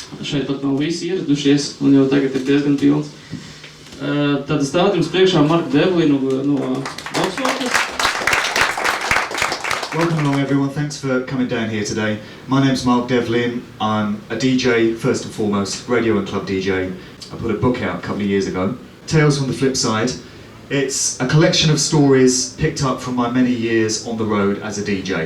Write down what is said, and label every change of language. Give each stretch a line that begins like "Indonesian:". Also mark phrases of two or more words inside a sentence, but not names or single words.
Latvian: šeit pat nav visi ieradušies, un jau tagad ir diezgan pilns. Tad stāv jums priekšā Marku Devlinu no Oksfordas.
English: Welcome along everyone, thanks for coming down here today. My name's Mark Devlin, I'm a DJ first and foremost, radio and club DJ. I put a book out a couple of years ago, Tales from the Flip Side. It's a collection of stories picked up from my many years on the road as a DJ.